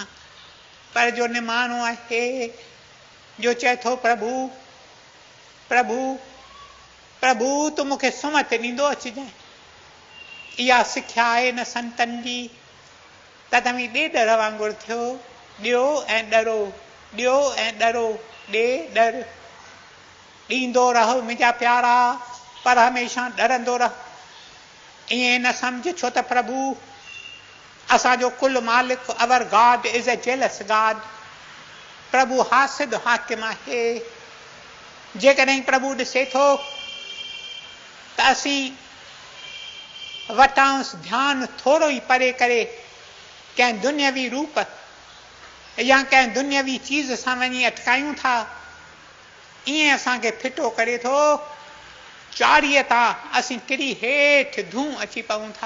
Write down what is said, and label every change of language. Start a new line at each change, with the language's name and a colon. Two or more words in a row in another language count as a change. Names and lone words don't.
Sindhi: पर जो निमाणो आहे, जो चए थो प्रभु प्रभु प्रभु तूं मूंखे सुमत ॾींदो अचिजांइ, इहा सिख्या आहे न संतनि जी, त तव्हीं ॾेडर वांगुरु थियो, ॾियो ऐं ॾरो, ॾियो ऐं ॾरो, ॾे ॾर, ॾींदो रहो मुंहिंजा प्यारा, पर हमेशह ॾरंदो रहो। ईअं न सम्झ छो त प्रभु असांजो कुल मालिक,
English: Our God is a jealous God.
Sindhi: प्रभु हासिद हाकिम आहे। जेकॾहिं प्रभु ॾिसे थो त असीं वटांसि ध्यानु थोरो ई परे करे कंहिं दुनियावी रूप या कंहिं दुनियावी चीज़ सां वञी अटकायूं था, ईअं असांखे फिटो करे थो, चाड़ीअ तां असीं किरी हेठि धूं अची पऊं था।